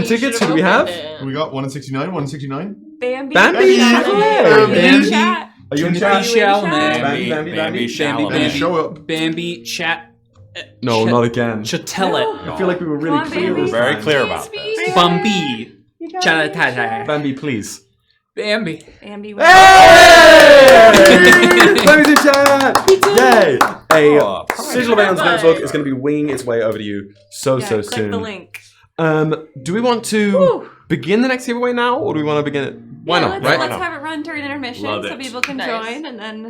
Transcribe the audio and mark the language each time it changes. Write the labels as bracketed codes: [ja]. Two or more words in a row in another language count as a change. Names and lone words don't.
[en] you tickets, should've who do we have? opened it. We got 1 in 69, 1 in 69. Bambi. Bambi! Are you in Bambi. chat? Are you in Bambi chat? shall Bambi, Bambi, Bambi. Show up. Bambi, chat. No, not again. Chatell I feel like we were really Come on, clear Bambi. this Very time. clear about this. it. Bambi. Chatata. Bambi, please. Bambi. Bambi. Hey! Bambi's in chat! Yay! A sigil of Aeon's notebook is going to be winging its way over to you so Click soon. the link. Do we want to begin the next giveaway now, or do we want to begin it? Why not, right? Let's have it run during intermission Love so it. people can Nice. join and then.